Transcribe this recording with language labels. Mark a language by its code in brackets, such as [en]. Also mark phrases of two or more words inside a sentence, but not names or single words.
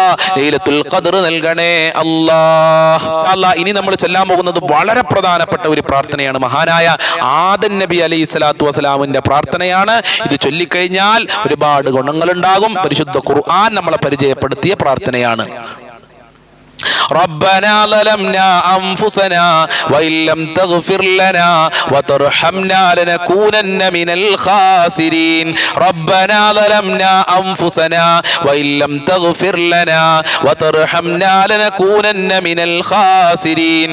[ml] ലൈലത്തുൽ ഖദ്ർ നൽകണേ അല്ലാ. ഇനി നമ്മൾ ചെല്ലാൻ പോകുന്നത് വളരെ പ്രധാനപ്പെട്ട ഒരു പ്രാർത്ഥനയാണ്. മഹാനായ ആദം നബി [ar] عليه الصلاة والسلام [ml] പ്രാർത്ഥനയാണ്. ഇത് ചൊല്ലിക്കഴിഞ്ഞാൽ ഒരുപാട് ഗുണങ്ങളുണ്ടാകും. പരിശുദ്ധ ഖുർആൻ നമ്മളെ പരിചയപ്പെടുത്തിയ പ്രാർത്ഥനയാണ്. [ar] ربنا ظلمنا أنفسنا وإن لم تغفر لنا وترحمنا لنكونن من الخاسرين. ربنا ظلمنا أنفسنا وإن لم تغفر لنا وترحمنا لنكونن من الخاسرين.